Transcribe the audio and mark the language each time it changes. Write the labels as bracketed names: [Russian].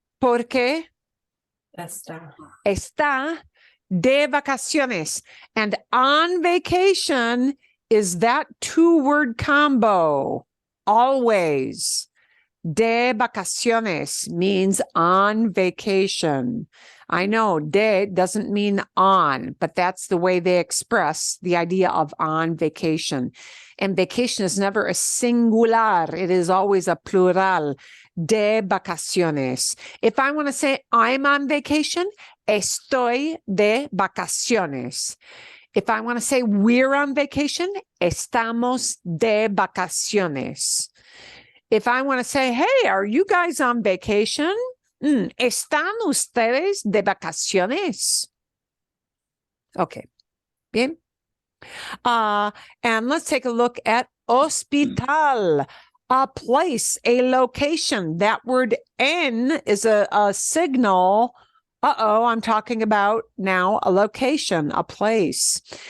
[Spanish] Porque está de vacaciones. [English] And on vacation is that two-word combo. Always. De vacaciones means on vacation. I know de doesn't mean on, but that's the way they express the idea of on vacation. And vacation is never a singular. It is always a plural. [Spanish] De vacaciones. [English] If I want to say I'm on vacation, [Spanish] estoy de vacaciones. [English] If I want to say we're on vacation, [Spanish] estamos de vacaciones. [English] If I want to say, hey, are you guys on vacation? [Spanish] ¿Están ustedes de vacaciones? [English] Okay. Bien. And let's take a look at hospital, a place, a location. That word en is a signal. I'm talking about now a location, a place.